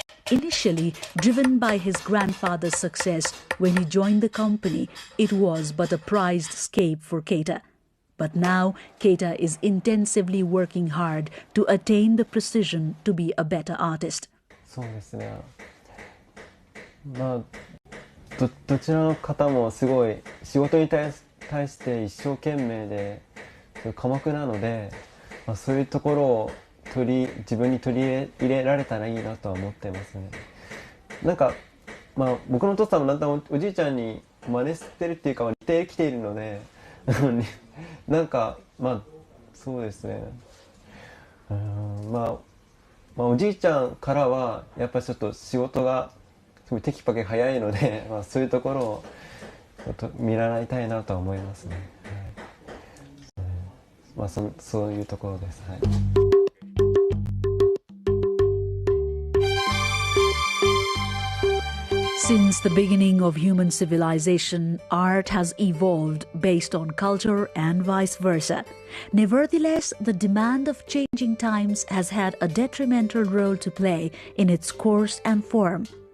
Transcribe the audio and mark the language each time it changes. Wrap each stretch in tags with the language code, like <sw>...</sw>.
<en>Initially, driven by his grandfather's success when he joined the company, it was but a prized escape for Keita. But now, Keita is intensively working hard to attain the precision to be a better artist.</en> <ja>そうですね。どちらの方もすごい仕事に対して一生懸命で寡黙なので、そういうところを自分に取り入れられたらいいなとは思ってますね。なんか、僕のお父さんもなんだおじいちゃんに真似してるっていうか似てきているのでなんかそうですね。おじいちゃんからはやっぱりちょっと仕事がすごいテキパキ早いので、そういうところを見習いたいなとは思いますね。そういうところです。はい。</ja> <en>Since the beginning of human civilization, art has evolved based on culture and vice versa. Nevertheless, the demand of changing times has had a detrimental role to play in its course and form.</en>